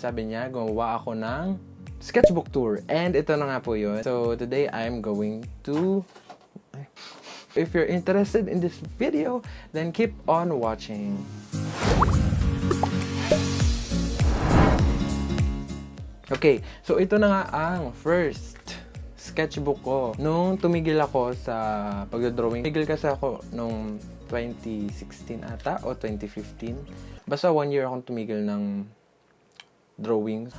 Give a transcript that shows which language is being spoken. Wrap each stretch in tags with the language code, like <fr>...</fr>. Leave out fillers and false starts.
<tl>Sabi niya, gumawa ako ng sketchbook tour.</tl> <en>And</en> <tl>ito na nga po yun.</tl> <en>So today I'm going to... If you're interested in this video, then keep on watching.</en> <tl>Okay, so ito na nga ang first sketchbook ko. Nung tumigil ako sa pagdodrawing, tumigil kasi ako nung 2016 ata o 2015. Basta 1 year akong tumigil ng drawing.</tl>